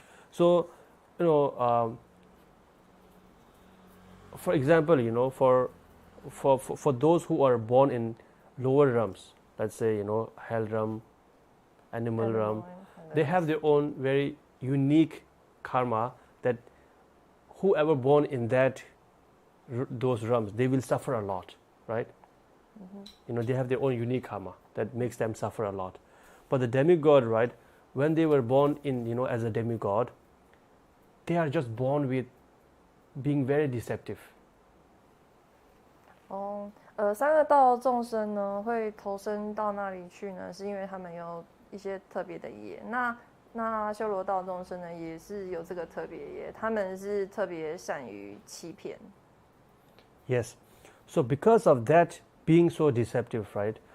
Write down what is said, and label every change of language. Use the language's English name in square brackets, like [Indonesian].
[English] So, for example, for those who are born in lower realms, let's say, hell realm, animal realm, they have their own very unique karma that whoever born in those realms, they will suffer a lot, right? They have their own unique karma that makes them suffer a lot. But the demigod, right, when they were born in, as a demigod, they are just born with being very deceptive. [Chinese] 三个道众生呢，会投生到那里去呢，是因为他们有一些特别的业。那修罗道众生呢，也是有这个特别业，他们是特别善于欺骗。 [English] Yes, so because of that being so deceptive, right?